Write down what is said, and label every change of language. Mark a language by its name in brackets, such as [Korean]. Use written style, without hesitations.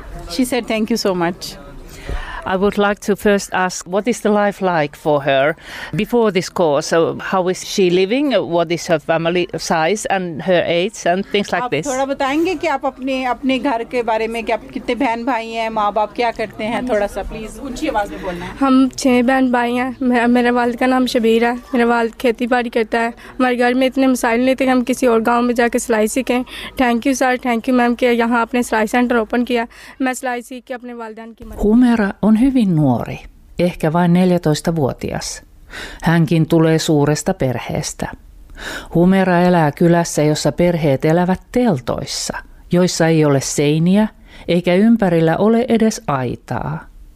[English] She said thank you so much. I would like to first ask, what is the life like for her before this course? So how is she living? What is her family size and her age and things like this? [Hindi] थोड़ा बताएंगे कि आप अपने घर के बारे में कि आप कितने बहन भाई हैं, माँ बाप क्या करते हैं, थोड़ा सा प्लीज ऊंची आवाज में बोलना। हम 6 बहन भाई हैं, मेरे वालिद का नाम शबीर है, मेरा वालिद खेती बाड़ी करता है, हमारे घर में इतने मसाइल नहीं थे कि हम किसी और गाँव में जाकर सिलाई सीखें। Thank you sir, thank you ma'am कि यहाँ आपने सिलाई सेंटर ओपन किया, मैं सिलाई सीख के अपने वालदान की। [Finnish] On hyvin nuori, ehkä vain 14-vuotias. Hänkin tulee suuresta perheestä. Humera elää kylässä, jossa perheet elävät teltoissa, joissa ei ole seiniä eikä ympärillä ole edes aitaa.